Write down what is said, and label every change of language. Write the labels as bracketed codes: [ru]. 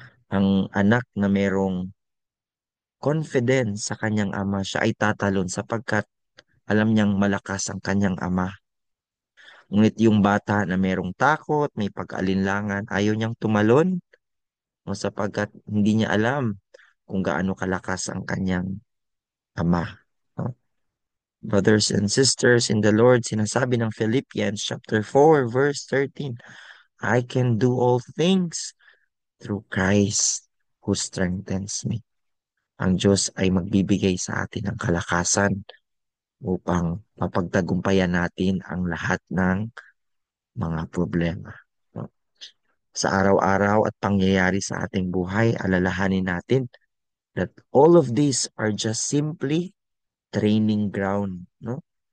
[tl] Ang anak na merong confidence sa kanyang ama, siya ay tatalon sapagkat alam niyang malakas ang kanyang ama. Ngunit yung bata na merong takot, may pag-alinlangan, ayaw niyang tumalon, no? Sapagkat hindi niya alam kung gaano kalakas ang kanyang ama. No? [en] Brothers and sisters in the Lord, [tl] sinasabi ng [en] Philippians chapter 4 verse 13, I can do all things through Christ who strengthens me. [tl] Ang Diyos ay magbibigay sa atin ng kalakasan upang mapagtagumpayan natin ang lahat ng mga problema. No? Sa araw-araw at pangyayari sa ating buhay, alalahanin natin [en] that all of these are just simply training ground. [tl] No?